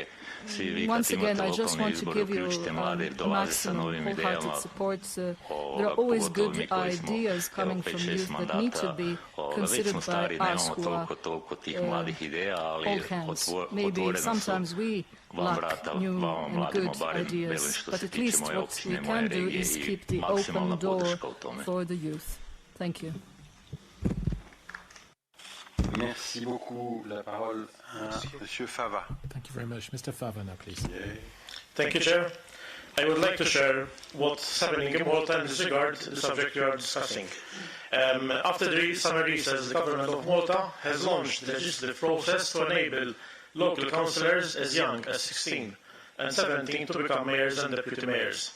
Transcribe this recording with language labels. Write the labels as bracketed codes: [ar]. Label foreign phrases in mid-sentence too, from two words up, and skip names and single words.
[hr] Svi vi kad imate lokalne izbore, uključite mlade jer dolaze sa novim idejama, pogotovo mi koji smo 5-6 mandata, već smo stari, nemamo toliko tih mladih ideja, ali otvoreno su vam vrata, vama mladima barem, velim što se tiče moje općine, moje regije i maksimalna podrška u tome. [fr] Merci beaucoup. La parole à Monsieur Fava. [en] Thank you very much. Mr. Fava now, please. Thank you, Chair. I would like to share what's happening in Malta in this regard, the subject we are discussing. After the summer recess, the government of Malta has launched the legislative process to enable local councillors as young as 16 and 17 to become mayors and deputy mayors.